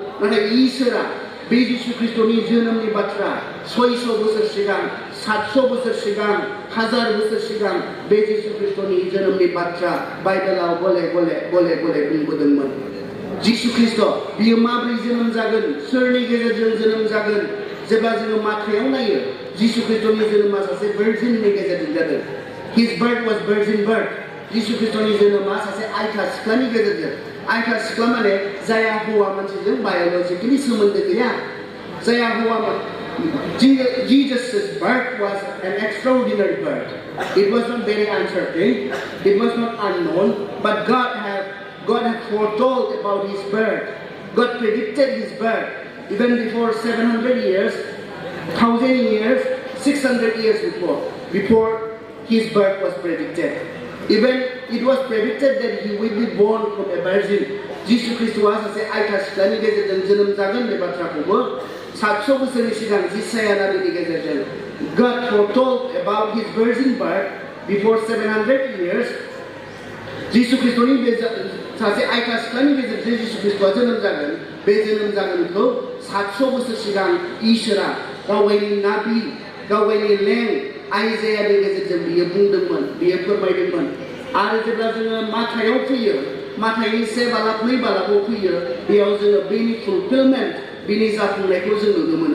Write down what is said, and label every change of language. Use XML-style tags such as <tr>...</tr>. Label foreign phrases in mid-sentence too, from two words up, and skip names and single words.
<brx>नाथाय इसोरा बे जिसु ख्रिस्टनि जोनोमनि बाथ्रा 600 बोसोर सिगां 700 बोसोर सिगां 1000 बोसोर सिगां बे जिसु ख्रिस्टनि जोनोमनि बाथ्रा बाइबेलाव गले गले बुंबोदोंमोन। जिसु ख्रिस्ट बियो माब्रै जोनोम जागोन, सोरनि गेजेरजों जोनोम जागोन, जेब्ला जोङो माथायाव नायो जिसु ख्रिस्टनि जोनोमा सासे भार्जिननि गेजेरजों जादों।</brx> <en>His birth was virgin birth.</en> <brx>जिसु ख्रिस्टनि जोनोमा सासे आयथा सिख्लानि गेजेरजों। आयथा सिख्ला माने जाया हौवा मानसिजों बाय'लजिकेलि सोमोन्दो गैया, जाया हौवा</brx> <en>Jesus' birth was an extraordinary birth. It was not very uncertain, it was not unknown, but God had foretold about his birth. God predicted his birth even before 700 years, 1000 years, 600 years before his birth was predicted. Even it was predicted that he will be born from a virgin.</en> <brx>जिसु ख्रिस्टआ सासे आयथा सिख्लानि गेजेरजों जोनोम जागोन बे बाथ्राखौबो 700 बोसोरनि सिगां जिसाया नाबिनि गेजेरजों</brx> <en>God foretold about his virgin birth before 700 years.</en> <brx>जिसु ख्रिस्टनि सासे आयथा सिख्लानि गेजेरजों जिसु ख्रिस्टआ जोनोम जागोन, बे जोनोम जागोनखौ 700 बोसोर सिगां इसोरा गावगायनि नाबि, गावगायनि लें आइजायानि गेजेरजों बियो बुंदोंमोन, बियो फोरमायदोंमोन। आरो जेब्ला जोङो माथायाव फैयो, माथायनि 1 बालाब 2 बालाबाव फैयो, बेयाव जोङो बेनि फुलफिलमेन्ट, बिनि जाफुंनायखौ जों नुनो मोनो।</brx>